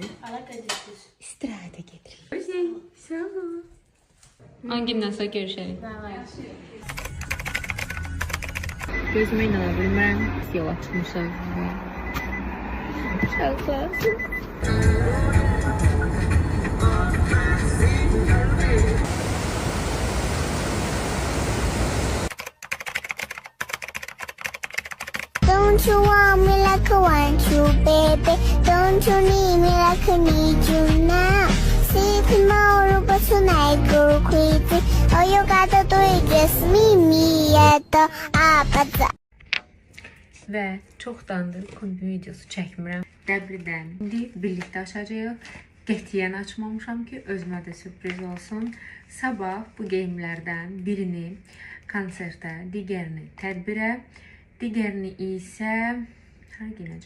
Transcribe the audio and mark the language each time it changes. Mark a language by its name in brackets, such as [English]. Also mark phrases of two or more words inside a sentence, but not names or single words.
[Azerbaijani] İstirahətə gedirik. Sağ ol. Hangindən sonra görüşərik? Gözümə inana bilmərəm. Yol açmışam. Sağ ol. [English] Don't you want me like I want you, baby? Don't you need me like I need you now? See tomorrow, but tonight go crazy. All you gotta do is just meet me at the opposite. [Azerbaijani] Və çoxdandır kombi videosu çəkmirəm. Dəbridən. İndi birlikdə açacağıq. Qətiyyən açmamışam ki, özümə də sürpriz olsun. Sabah bu geyimlərdən birini konsertə, digərini tədbirə, digərini isə hara giyinəcəm?